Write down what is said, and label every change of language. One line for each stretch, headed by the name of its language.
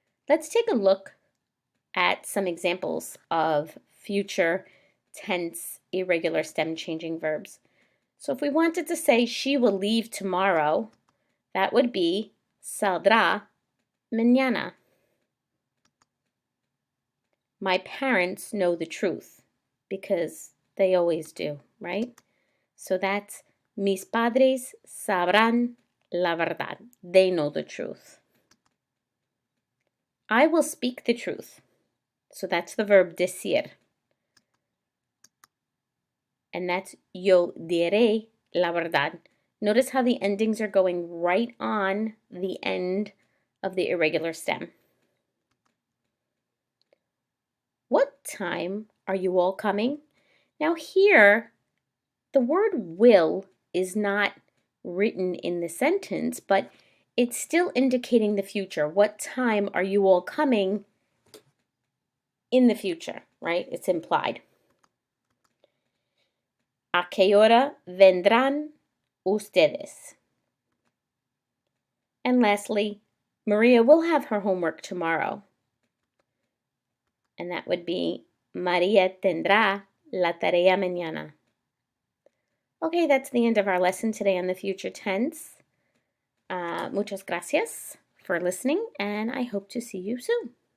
English: Let's take a look at some examples of future tense irregular stem changing verbs. So if we wanted to say she will leave tomorrow, that would be
Spanish: saldrá mañana.
English: My parents know the truth because they always do, right? So that's
Spanish: mis padres sabrán la verdad.
English: They know the truth. I will speak the truth. So that's the verb decir. And that's
Spanish: yo diré la verdad.
English: Notice how the endings are going right on the end of the irregular stem. What time are you all coming? Now here, the word will is not written in the sentence, but it's still indicating the future. What time are you all coming in the future, right? It's implied.
Spanish: ¿A qué hora vendrán ustedes?
English: And lastly, Maria will have her homework tomorrow. And that would be
Spanish: María tendrá la tarea mañana.
English: Okay, that's the end of our lesson today on the future tense.
Spanish: Muchas gracias
English: for listening, and I hope to see you soon.